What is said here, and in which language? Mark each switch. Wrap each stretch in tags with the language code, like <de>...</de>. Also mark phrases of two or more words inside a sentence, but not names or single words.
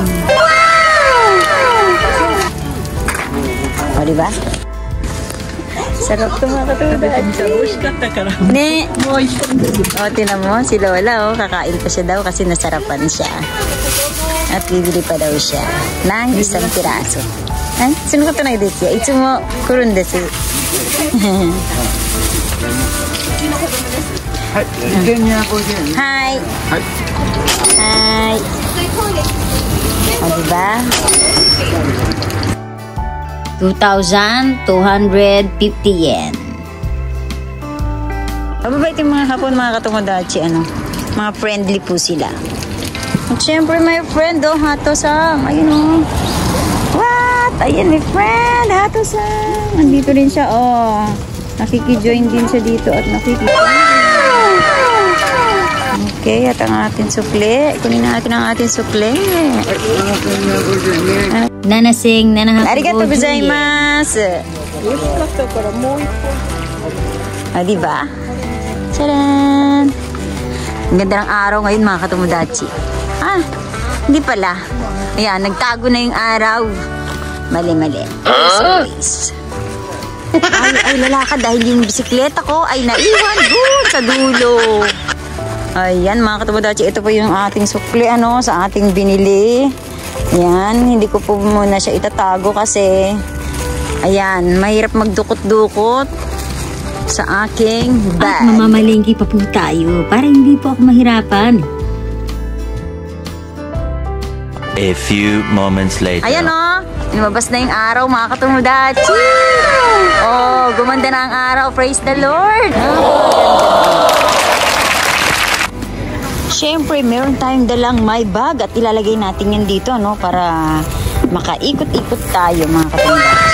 <tl>O, diba? Sarap ito mga katudachi. Ne. O, tinan mo, si Lola, oh, kakain pa siya daw kasi nasarapan siya. At bibili pa daw siya ng isang piraso. Ay, sino ka ito na desu?</tl> <ja>いつも来るんです.</ja> <tl>Hi. Hi. O, diba? 2,250 yen. Mababait yung mga hapon, mga katudachi, ano? Mga friendly po sila. At syempre,</tl> <en>my friend,</en> <tl>oh, Hato-san. Ayun, oh.</tl> <en>What? Ayun, my friend,</en> <tl>Hato-san. Nandito rin siya, oh. Nakikijoin din siya dito at Okay, at ang ating sukle. Kunin natin ang ating sukle. Nanasing,</tl> <ja>ありがとうございます.</ja> <tl>Ah, diba? Tcharan! Ang ganda ng araw ngayon, mga katudachi. Ah, hindi pala. Ayan, nagtago na yung araw. Mali-mali. Always. Ay, lalakad dahil yung bisikleta ko ay naiwan doon sa dulo. Ayan, mga katudachi, ito po yung ating sukli, ano, sa ating binili. Ayan, hindi ko po muna siya itatago kasi, ayan, mahirap magdukot-dukot sa aking bag. At mamamalingki pa po tayo para hindi po ako mahirapan.</tl> <en>A few moments later.</en> <tl>Ayan, oh, lumabas na yung araw, mga katudachi. Oh, gumanda na ang araw.</tl> <en>Praise the Lord.</en> <tl>Oh, siyempre, meron tayong dalang</tl> <en>my bag</en> <tl>at ilalagay natin yan dito, no, para makaikot-ikot tayo, mga katudachi.</tl>